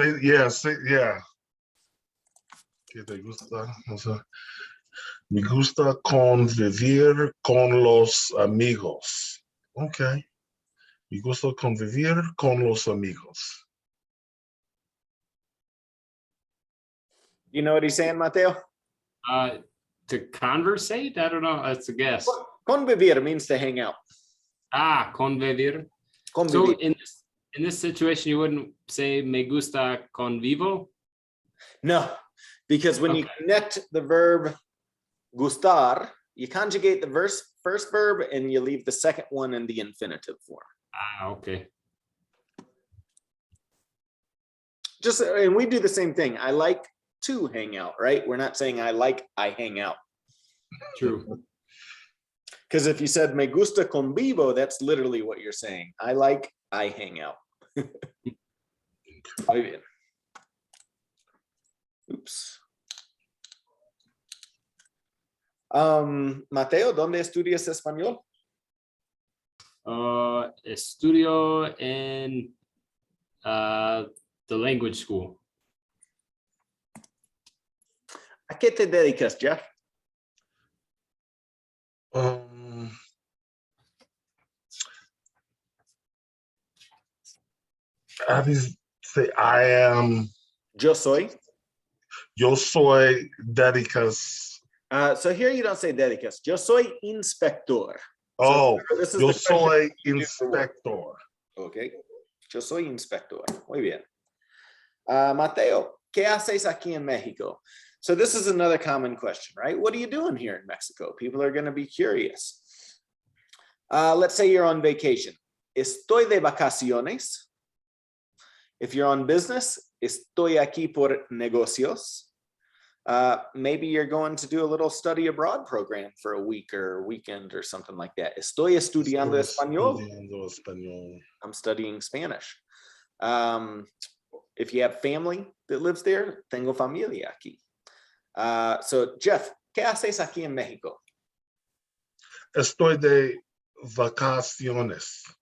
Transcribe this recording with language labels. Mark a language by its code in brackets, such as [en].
[es] Yeah. ¿Qué te gusta? Me gusta convivir con los amigos. Okay. Me gusta convivir con los amigos. [en] You know what he's saying, Mateo? to conversate? I don't know. That's a guess. Convivir means to hang out. [es] Convivir. So Convivir. [en] in this situation, you wouldn't say [es] me gusta convivo? [en] No, because when you Okay. connect the verb gustar, you conjugate the first verb and you leave the second one in the infinitive form. Okay. And we do the same thing. I like to hang out, right? We're not saying I hang out. True. Because if you said [es] me gusta convivo, [en] that's literally what you're saying. I hang out. [es] Muy bien. [en] Oops. [es] Mateo, ¿dónde estudias español? Estudio [en] in the language school. [es] ¿A qué te dedicas, Jeff? [en] How do you say I am? [es] Yo soy. Yo soy dedicas. [en] So here you don't say dedicas. [es] Yo soy inspector. [en] Oh, So this is [es] yo [en] the question [es] soy [en] you do for work. [es] inspector. Okay. Yo soy inspector. Muy bien. Mateo, ¿qué haces aquí en Mexico? [en] So this is another common question, right? What are you doing here in Mexico? People are going to be curious. Let's say you're on vacation. [es] Estoy de vacaciones. [en] If you're on business, [es] estoy aquí por negocios. [en] Maybe you're going to do a little study abroad program for a week or a weekend or something like that. [es] Estoy estudiando español. Estudiando español. [en] I'm studying Spanish. If you have family that lives there, [es] tengo familia aquí. So Jeff, ¿qué haces aquí en México? Estoy de vacaciones.